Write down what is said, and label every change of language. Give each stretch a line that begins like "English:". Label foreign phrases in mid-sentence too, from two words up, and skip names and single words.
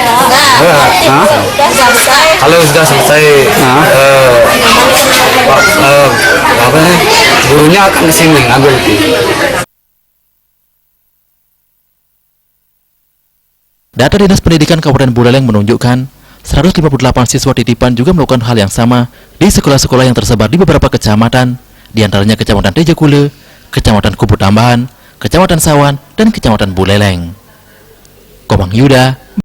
Indonesian: Kalau sudah selesai, gurunya akan ke sini ngambil. Data Dinas Pendidikan Kabupaten Buleleng menunjukkan 158 siswa titipan juga melakukan hal yang sama di sekolah-sekolah yang tersebar di beberapa kecamatan, diantaranya Kecamatan Tejekule, Kecamatan Kubu Tambahan, Kecamatan Sawan, dan Kecamatan Buleleng. Komang Yuda,